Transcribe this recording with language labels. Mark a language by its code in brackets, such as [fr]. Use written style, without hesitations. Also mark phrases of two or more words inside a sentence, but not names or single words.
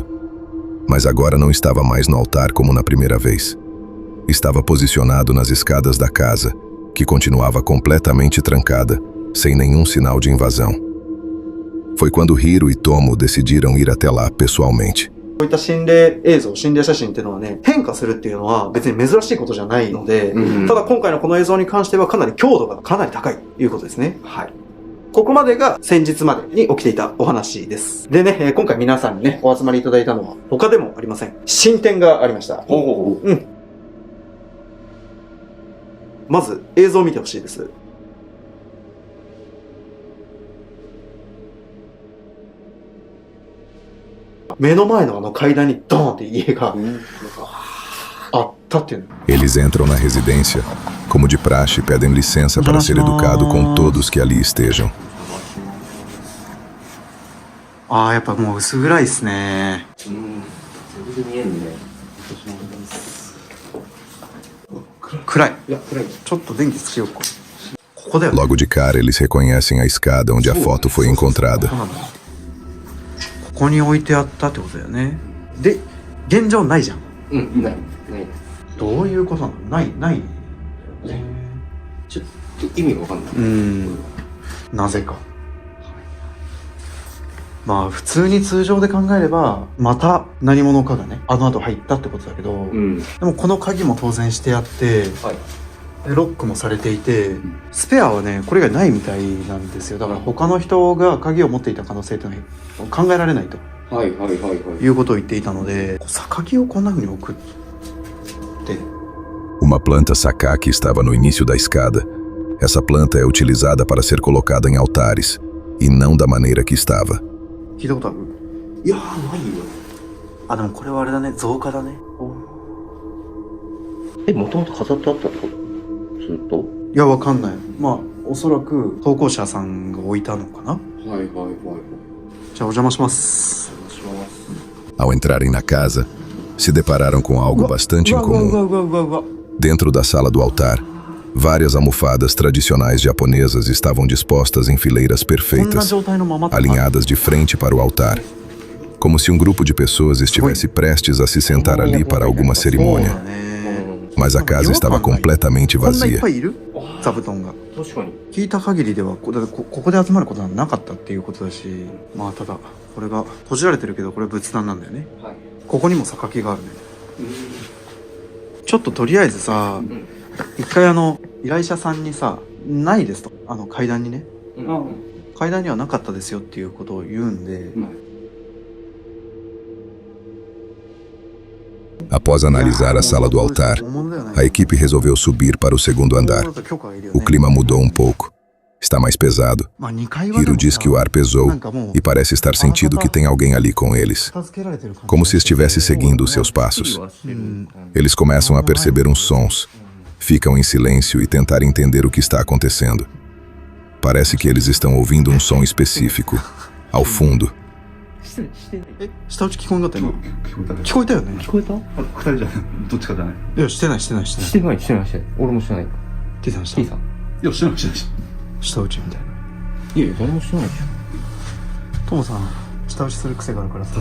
[pt] Mas agora não estava mais no altar como na primeira vez. Estava posicionado nas escadas da casa, que continuava completamente trancada, sem nenhum sinal de invasão. Foi quando Hiro e Tomo decidiram ir até lá pessoalmente. [ja] こういった心霊映像、心霊写真っていうのはね、変化するっていうのは別に珍しいことじゃないので、ただ今回のこの映像に関してはかなり強度がかなり高いということですね。はい。ここまでが先日までに起きていたお話です。でね、今回皆さんにね、お集まりいただいたのは他でもありません。進展がありました。まず映像を見てほしいです。目の前のあの階段にドーンって家があったっていうの。 [pt] Eles entram na residência, como de praxe, pedem licença para ser educado com todos que ali estejam. [ja] ああ、やっぱもう薄暗いですね。全然見えんね。暗い。ちょっと電気つけようか。ここだよ。 [pt] Logo de cara, eles reconhecem a escada onde a foto foi encontrada. [ja] ここに置いてあったってことだよね。で、現状ないじゃん。ない。どういうことなの？ない。ちょっと意味がわかんない。なぜか。まあ普通に通常で考えればまた何者かがねあの後入ったってことだけど、でもこの鍵も当然してあって、でロックもされていて、スペアはねこれがないみたいなんですよ。だから他の人が鍵を持っていた可能性というのは考えられないということを言っていたので、榊をこんな風に置くって。 [pt] Uma planta sakaki estava no início da escada. Essa planta é utilizada para ser colocada em altares, e não da maneira que estava. [ja] 聞いたことある？いやー、ないよ。あ、でもこれはあれだね、造花だね。もともと飾ってあったってこと？ずっと？いや、わかんない。まあおそらく投稿者さんが置いたのかな。じゃあお邪魔します。 [pt] Ao entrarem na casa, se depararam com algo bastante incomum. Dentro da sala do altar, várias almofadas tradicionais japonesas estavam dispostas em fileiras perfeitas, alinhadas de frente para o altar, como se um grupo de pessoas estivesse prestes a se sentar ali para alguma cerimônia. Mas a casa estava completamente vazia. [ja] 座布団が。確かに。聞いた限りではここで集まることはなかったっていうことだし、まあただこれが閉じられてるけどこれ仏壇なんだよね。ここにも榊があるね。ちょっととりあえずさ、一回依頼者さんにさ、ないですと、階段にね、階段にはなかったですよっていうことを言うんで、 [pt] Após analisar a sala do altar, a equipe resolveu subir para o segundo andar. O clima mudou um pouco. Está mais pesado. Hiro diz que o ar pesou e parece estar sentindo que tem alguém ali com eles, como se estivesse seguindo os seus passos. Eles começam a perceber uns sons, ficam em silêncio e tentar entender o que está acontecendo. Parece que eles estão ouvindo um som específico, ao fundo. [ja] 下打ち聞こえなかった今。聞こえたよね。聞こえた？二人じゃない。どっちかじゃない。いや、してない。してない。俺もしてない。 T さんした。 T さん。いや、してない。下打ちみたいな。いやいや、誰もしてないでしトモさん、下打ちする癖があるからさ。